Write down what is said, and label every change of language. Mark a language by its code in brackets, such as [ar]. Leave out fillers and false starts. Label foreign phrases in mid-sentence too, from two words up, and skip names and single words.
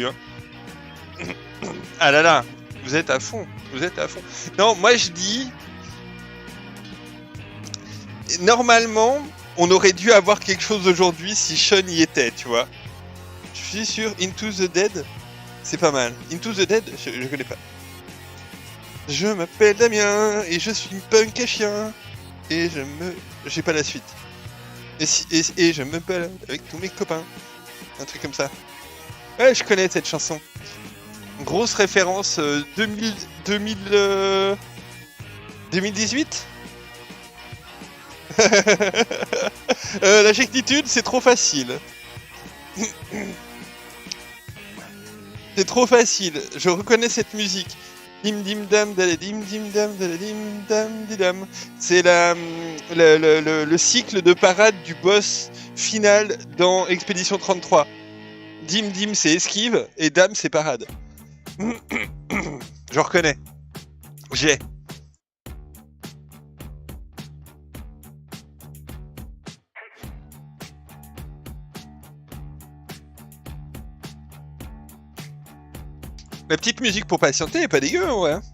[fr] Hein. Ah là là, vous êtes à fond. Non, moi je dis... Normalement, on aurait dû avoir quelque chose aujourd'hui si Sean y était, tu vois. Je suis sur Into the Dead, c'est pas mal. Into the Dead, je connais pas. Je m'appelle Damien, et je suis punk à chien. Et j'ai pas la suite. Et je me balade avec tous mes copains. Un truc comme ça. Ouais, je connais cette chanson. Grosse référence 2018. La rectitude, c'est trop facile. C'est trop facile. Je reconnais cette musique. Dim dim dam dim dim dam dim dam didam. C'est le cycle de parade du boss final dans Expédition 33. Dim dim c'est esquive et dam c'est parade. Je reconnais. J'ai. La petite musique pour patienter est pas dégueu, ouais.